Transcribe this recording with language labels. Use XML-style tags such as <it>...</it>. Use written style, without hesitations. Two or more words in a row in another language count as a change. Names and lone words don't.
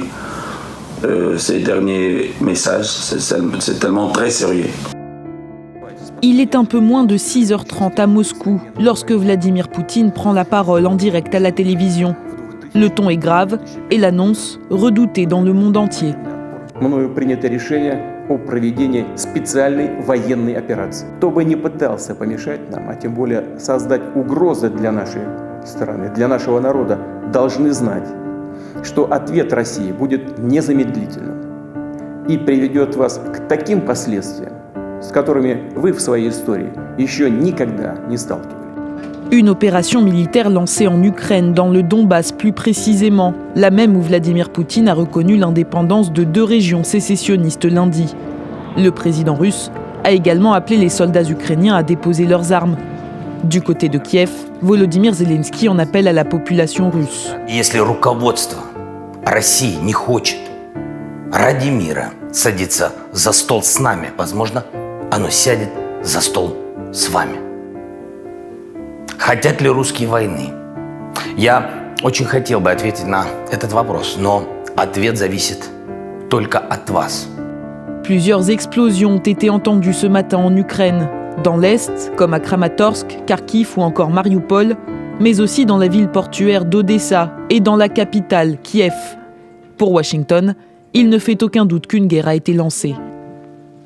<fr>Ces derniers messages, c'est tellement très sérieux. Il est un peu moins de 6h30 à Moscou lorsque Vladimir Poutine prend la parole en direct à la télévision. Le ton est grave et l'annonce redoutée dans le monde entier.</fr> <ru>Мною принято решение о проведении специальной военной операции. Кто бы ни пытался помешать нам, а тем более создать угрозы для нашей страны, для нашего народа, должны знать, что ответ России будет незамедлительным и приведет вас к таким последствиям, с которыми вы в своей истории еще никогда не сталкивались.</ru> <fr>Une opération militaire lancée en Ukraine, dans le Donbass plus précisément, la même où Vladimir Poutine a reconnu l'indépendance de 2 régions sécessionnistes lundi. Le président russe a également appelé les soldats ukrainiens à déposer leurs armes. Du côté de Kiev, Volodymyr Zelensky en appelle à la population russe.</fr> <ru>Если руководство России не хочет ради мира садиться за стол с нами, возможно, оно сядет за стол с вами. Хотят ли русские войны? Я очень хотел бы ответить на этот вопрос, но ответ зависит только от вас.</ru> <fr>Plusieurs explosions ont été entendues ce matin en Ukraine, dans l'Est, comme à Kramatorsk, Kharkiv ou encore Mariupol, mais aussi dans la ville portuaire d'Odessa et dans la capitale, Kiev. Pour Washington, il ne fait aucun doute qu'une guerre a été lancée.</fr>